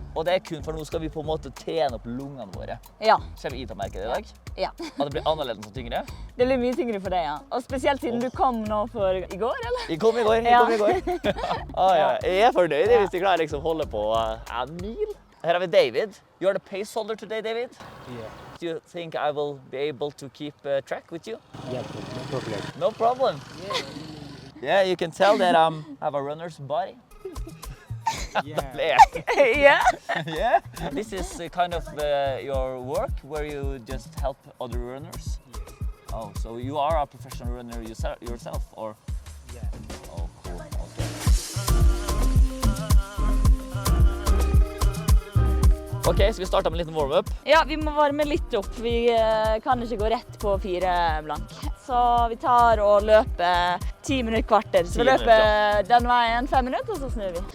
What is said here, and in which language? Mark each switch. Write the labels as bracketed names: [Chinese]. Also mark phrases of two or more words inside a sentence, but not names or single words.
[Norwegian] Og det kun for nå skal vi på en måte trene opp lungene våre. Ja. Kommer Iten-merket I dag? Ja. Og det blir annerledes og tyngre? Det blir mye tyngre for deg, ja. Og spesielt siden du kom nå for I går, eller? Jeg kom I går. Jeg fornøyd hvis jeg klarer liksom å holde på en mil. Her har vi David. [English] You're the pace holder today, David? Yeah. Do you think I will be able to keep track with you? Yeah, no problem. No problem. Yeah, you can tell that I have a runner's body. Yeah. Yeah. This is kind of your work where you just help other runners? Yes. Oh, so you are a professional runner yourself, or? Yeah. Oh, cool. Okay. [Norwegian] Ok, så vi starter med en liten warm-up. Ja, vi må varme litt opp. Vi kan ikke gå rett på 4 blank. Så vi tar og løper 10 minutter kvarter. Så vi løper den veien 5 minutter, og så snur vi.